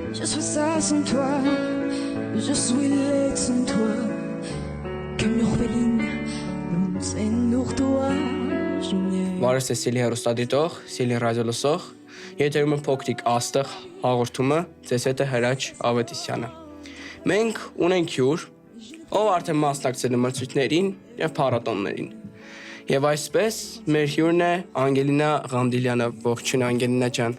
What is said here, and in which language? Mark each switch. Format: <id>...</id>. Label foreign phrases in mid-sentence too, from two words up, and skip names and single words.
<fr>soit ça sans toi, je suis laid sans toi. Comme l'orpheline, c'est nur toi.</fr> <hy>Բարև Սեսիլի հեռուստադիտող, Սիլի ռադիո լսող, եթերում է փոքրիկ աստղ հաղորդումը, ձեզ հետ է Հրաչ Ավետիսյանը։ Մենք ունենք հյուր, ով արդեն մասնակցել է մրցույթներին եւ փառատոներին։ Եվ այսպես մեր հյուրն է Անգելինա Ղանդիլյանը, ողջույն Անգելինա ջան։</hy>